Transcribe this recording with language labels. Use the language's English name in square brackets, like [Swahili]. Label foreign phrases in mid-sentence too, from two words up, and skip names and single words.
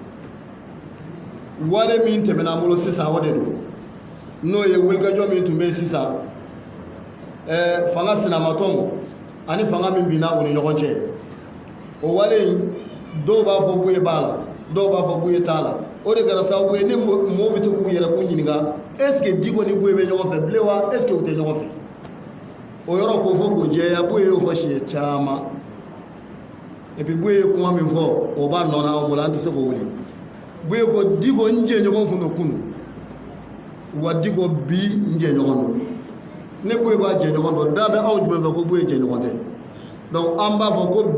[Bambara] wale min tɛmɛna an bolo sisan o de don n'o ye wulikajɔ min tun bɛ yen sisan fanga sinamatɔnw ani fanga min binna u ni ɲɔgɔn cɛ o wale in dɔw b'a fɔ buye b'a la dɔw b'a fɔ buye t'a la o de kɛra sababu ye ni mɔgɔw bɛ to k'u yɛrɛ k'u ɲininka [French] est ce que [Bambara] diko ni buye bɛ ɲɔgɔn fɛ bilen wa [French] est ce que [Bambara] u tɛ ɲɔgɔn fɛ o yɔrɔ k'o fɔ k'o jɛya buye y'o fɔ siɲɛ caman [French] et puis [Bambara] buye ye kuma min fɔ o b'a nɔ na anw bolo an tɛ se k'o wuli buye ko diko n jɛɲɔgɔn kun don kunu wa diko bi n jɛɲɔgɔn don ne buye b'a jɛɲɔgɔn dɔn da bɛ anw jumɛn fɛ ko buye jɛɲɔgɔn tɛ donc an b'a fɔ ko